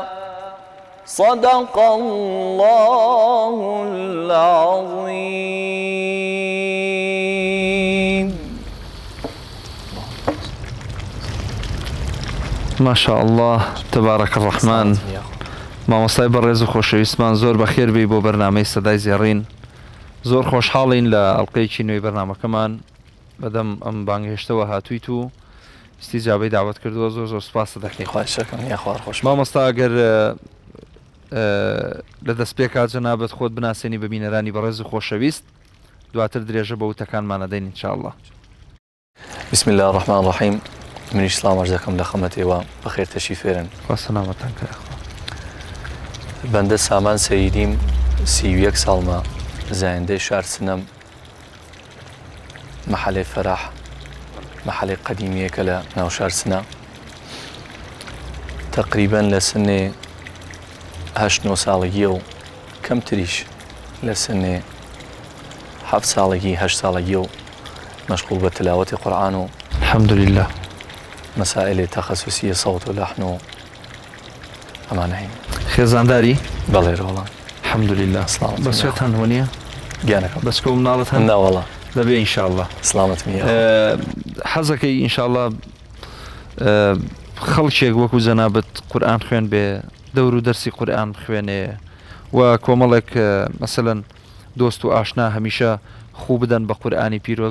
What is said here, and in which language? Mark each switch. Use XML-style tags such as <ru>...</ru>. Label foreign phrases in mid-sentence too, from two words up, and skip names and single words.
<ar>صدق الله العظيم. ما شاء الله تبارك الرحمن.</ar> <ckb>مامۆستای بەڕێز و خۆشەویستمان زۆر بەخێر بێ بۆ بەرنامەی سەدای زێڕین. زۆر خۆشحاڵین لە ئەڵقەیەکی نوێی بەرنامەکەمان بەدەم ئەم بانگهێشتەوە هاتوویت و استیجابەی داوت کردووە. زۆر زۆر سوپاس دەکەین. خۆشەکەم یا خوار خۆش. مامۆستا ئەگەر لە دەستپێک جەنابەت خۆت بناسێنی بە بینەرانی بەڕێز و خۆشەویست دواتر درێژە بە وتەکانمان ئەدەین ئینشاءالله.</ckb> <ar>بسم الله الرحمن الرحيم.</ar> <ckb>منیش سلام عرض دەکەم لە خەمەتێوە بەخێر تەشریف فێرن. خوا سەلامەتان کە. بەندە سامان سەیدیم 31 ساڵمە زایندەی شار سنەم محلەی فەراح محلەی قەدیمیەکە لە ناو شار سنە تقریباً لە سنێ 8-9 ساڵگیە و کەمتریش لە سنێ 7 ساڵگی 8 ساڵگیە و مەشغوڵ بە تلاوەتی قورئان و</ckb> <ar>الحمد لله مسائل تخصصية صوت ولحن أمان هين</ar> <ckb>خێزانداری بەڵێ ڕۆڵان</ckb> <ar>الحمد لله</ar> <ckb>بەسێت هەنوە گیانەکەم بەس کە مناڵت هەن ناوەڵە دەبێ ئینشاءالله سلامت میە حەزەکەی ئینشاءالله خەڵکێک وەکو جەنابەت قورئان خوێن بێ دەور و دەرسی قورئان بخوێنێ و کۆمەڵێک مەسەلەن دۆست و ئاشنا هەمیشە خوو بدەن بە قورئانی پیرۆز.</ckb>